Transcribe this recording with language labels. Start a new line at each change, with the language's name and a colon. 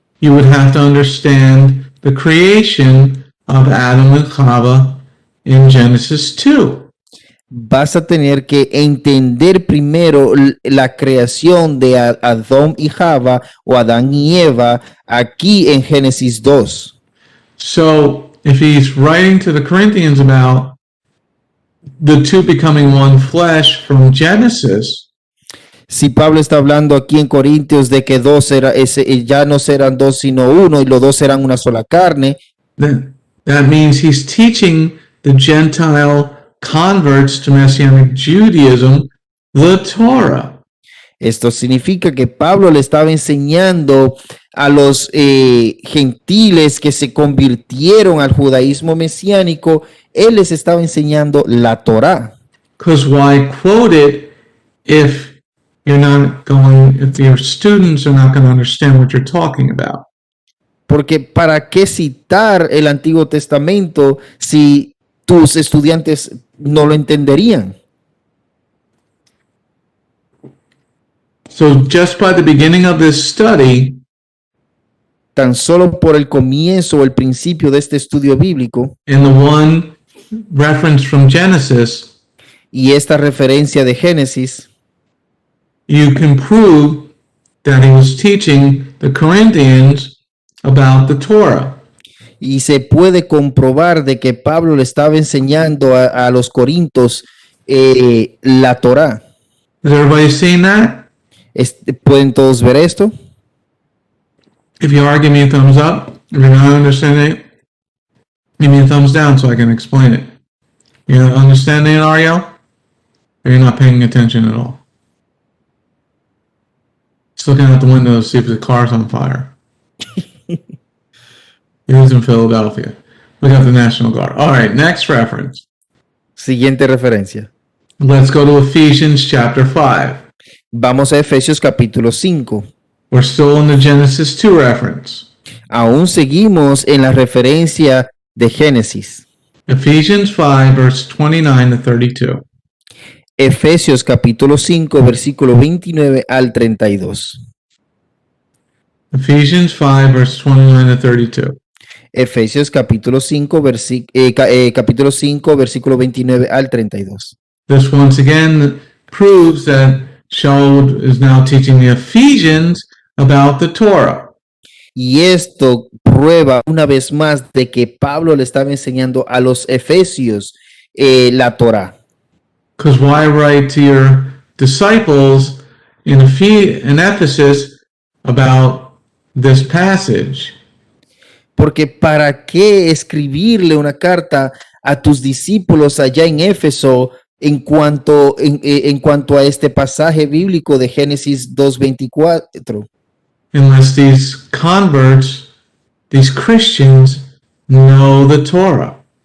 English: you would have to understand the creation of Adam and Chava in Genesis 2.
Spanish: vas a tener que entender primero la creación de Adán y Java o Adán y Eva aquí en Génesis 2.
English: So if he's writing to the Corinthians about the two becoming one flesh from Genesis,
Spanish: Si Pablo está hablando aquí en Corintios de que ya no serán dos sino uno y los dos serán una sola carne,
English: then that means he's teaching the Gentile converts to Messianic Judaism the Torah.
Spanish: esto significa que Pablo le estaba enseñando a los gentiles que se convirtieron al judaísmo mesiánico, él les estaba enseñando la Torá.
English: Because why quote it if your students are not going to understand what you're talking about?
Spanish: Porque ¿para qué citar el Antiguo Testamento si tus estudiantes no lo entenderían?
English: So just by the beginning of this study,
Spanish: Tan solo por el comienzo o el principio de este estudio bíblico
English: in the one reference from Genesis,
Spanish: y esta referencia de Génesis,
English: you can prove that he was teaching the Corinthians about the Torah.
Spanish: y se puede comprobar de que Pablo le estaba enseñando a los corintios la Torá.
English: Is everybody seeing that?
Spanish: ¿Pueden todos ver esto?
English: If you are, give me a thumbs up. If you're not understanding it, give me a thumbs down so I can explain it. You're understanding it, Ariel? Or you're not paying attention at all? Just looking out the window to see if the car's on fire. He was in Philadelphia. We got the National Guard. All right, next reference.
Spanish: Siguiente referencia.
English: Let's go to Ephesians chapter 5.
Spanish: Vamos a Efesios capítulo 5.
English: We're still in the Genesis 2 reference.
Spanish: Aún seguimos en la referencia de Génesis.
English: Ephesians 5, verse 29 to 32.
Spanish: Efesios capítulo 5, versículo 29 al 32.
English: Ephesians 5, verse 29 to 32.
Spanish: Efesios capítulo 5, capítulo 5, versículo 29 al 32.
English: This once again proves that Shaul is now teaching the Ephesians about the Torah.
Spanish: Y esto prueba una vez más de que Pablo le estaba enseñando a los efesios la Torá.
English: Because why write to your disciples in Ephesus about this passage?
Spanish: Porque ¿para qué escribirle una carta a tus discípulos allá en Éfeso en cuanto a este pasaje bíblico de Génesis 2:24?
English: Unless these converts, these Christians, know the Torah.